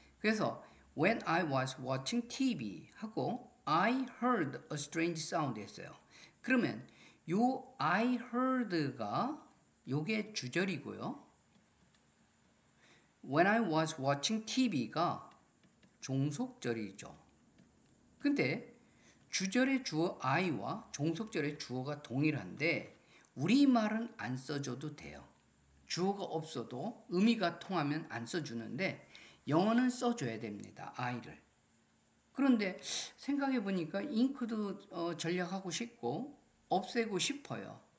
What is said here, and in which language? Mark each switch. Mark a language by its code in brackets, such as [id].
[en] 그래서 when I was watching TV [ko] 하고 [en] I heard a strange sound [ko] 했어요. 그러면 요 I heard가 요게 주절이고요. when I was watching TV가 종속절이죠. 근데 주절의 주어 I와 종속절의 주어가 동일한데 우리말은 안 써줘도 돼요. 주어가 없어도 의미가 통하면 안 써주는데 영어는 써줘야 됩니다. I를. 그런데 생각해 보니까 잉크도 전략하고 싶고 없애고 싶어요.